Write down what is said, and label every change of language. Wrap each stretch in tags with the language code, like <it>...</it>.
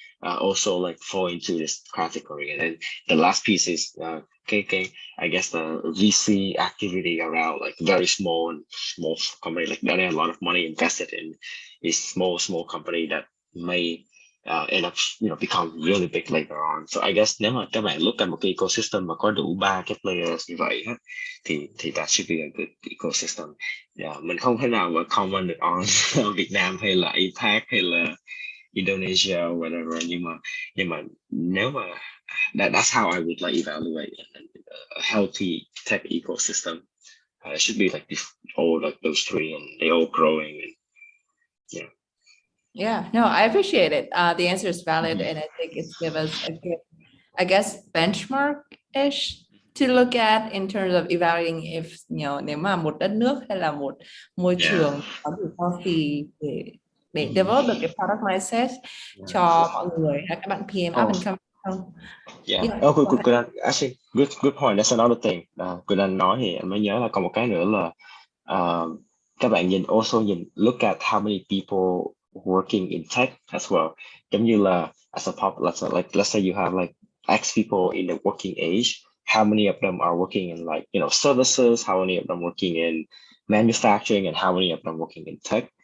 <en>Also like fall into this category. And then the last piece is I guess the VC activity around like very small company, like that have a lot of money invested in this small company that may end up become really big later on. So I guess</en> <vi>nếu mà các bạn</vi> <en>look at</en> <vi>một cái ecosystem mà có đủ ba cái players như vậy thì</vi> <en>that should be a good ecosystem.</en> <vi>Mình không thể nào mà comment được on Việt Nam hay là APAC hay là Indonesia or whatever, nhưng mà nếu mà</vi> <en>that's how I would like evaluate a healthy tech ecosystem. It should be like all like those three, and they all growing, and yeah, no, I appreciate it. The answer is valid, and I think it's give us a good, I guess, benchmark-ish to look at in terms of evaluating if</en> <vi>nếu mà một đất nước hay là một môi trường có đủ</vi> <en>healthy để develop được cái product mindset cho mọi người hay các bạn PM up and coming không? Good. Actually, good point. That's another thing.</en> <vi>Good anh nói thì anh mới nhớ là còn một cái nữa là các bạn nhìn</vi> <en>look at how many people working in tech as well. Giống như là as a let's say you have like X people in the working age. How many of them are working in like services? How many of them working in manufacturing, and how many of them working in tech?</en>